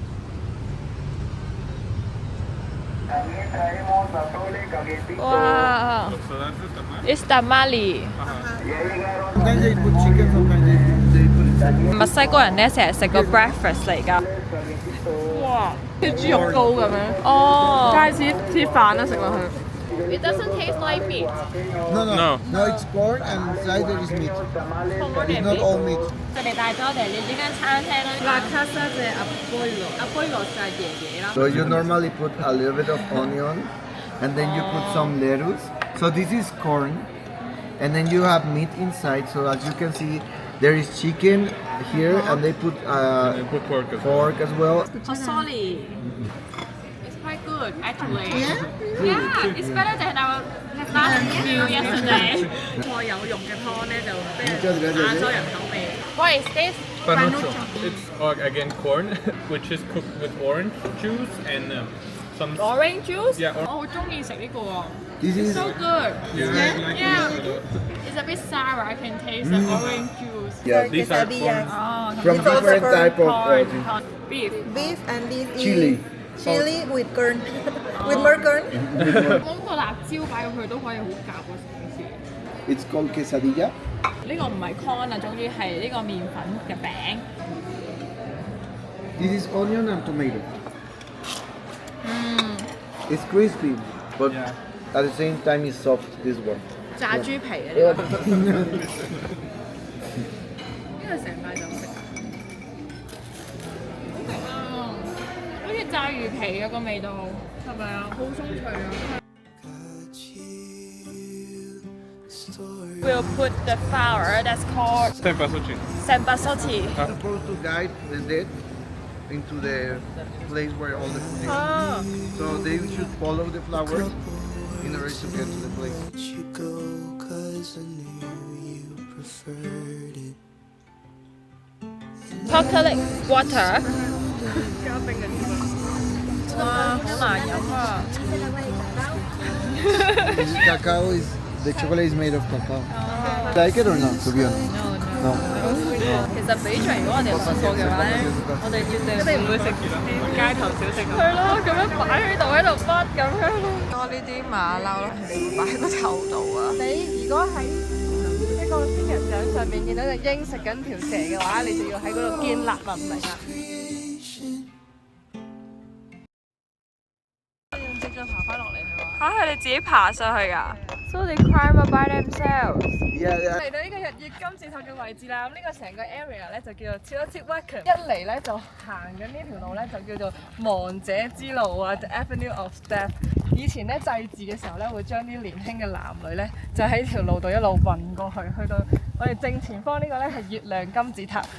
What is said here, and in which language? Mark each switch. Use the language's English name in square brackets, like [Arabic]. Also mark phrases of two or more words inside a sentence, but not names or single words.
[English] 哇！It's tamale。 [Cantonese] 墨西哥人咧成日食個 breakfast 嚟㗎。哇！啲豬肉糕咁樣。哦。街市啲飯啦，食落去。 [English] It doesn't taste like meat. No, it's corn and inside there is meat. It's not all meat. [Cantonese] 佢哋帶咗我哋嚟呢間餐廳啦。La Casa de Abuelo 就係爺爺啦。 [English] So you normally put a little bit of onion and then you put some lettuce. So this is corn and then you have meat inside. So as you can see, there is chicken here and they put pork as well. Oh, sorry. It's quite good actually. Yeah, it's better than our last meal yesterday. [Cantonese] 菜有用嘅湯咧就比較亞洲人口味。 [English] What is this? Panucho. It's again corn, which is cooked with orange juice and some. Orange juice? Yeah. [Cantonese] 我好中意食呢個喎。 [English] This is So good. You really like Yeah. it? It's a bit sour. I can taste the orange juice. yeah, These are corn. from different type of Beef. Beef and this chili. is chili with corn, with more corn. [Cantonese] 我個辣椒擺入去都可以好夾喎，成件事。 [English] It's called quesadilla. [Cantonese] 呢個唔係 corn 啊，總之係呢個麵粉嘅餅。 [English] This is onion and tomato. It's crispy, but Yeah. at the same time it's soft. This one. [Cantonese] 炸豬皮啊！呢個成塊就食。好食啊！好似炸魚皮啊個味道，係咪啊？好鬆脆啊！ [English] We'll put the flour that's called Tempasochi. Senpasochi. Supposed to guide the dead into the place where all the food is. So they should follow the flowers in order to get to the place. You go 'cause I knew you preferred it. Chocolate water. [Cantonese] 哇，好難飲啊！ [English] This is cacao is the chocolate is made of cacao. Like it or not? To be honest. No. [Cantonese] 其實比着如果我哋有試過嘅話咧，我哋絕對一定唔會食啲街頭小食。係咯，咁樣擺喺度喺度剝咁樣咯。多呢啲馬騮咯，係你會擺喺個頭度啊！你如果喺一個仙人掌上面見到隻鷹食緊條蛇嘅話，你就要喺嗰度建立文明啦。直接爬翻落嚟係嘛？嚇，係你自己爬上去㗎 ？ [English] So they climb up by themselves。 Yeah, yeah. [Cantonese] 嚟到呢個日月金字塔嘅位置啦，咁呢個成個 area 咧就叫做 Teotihuacan。一嚟咧就行緊呢條路咧就叫做亡者之路啊 ，The Avenue of Death。以前咧祭祀嘅時候咧會將啲年輕嘅男女咧就喺條路度一路運過去，去到我哋正前方呢個咧係月亮金字塔。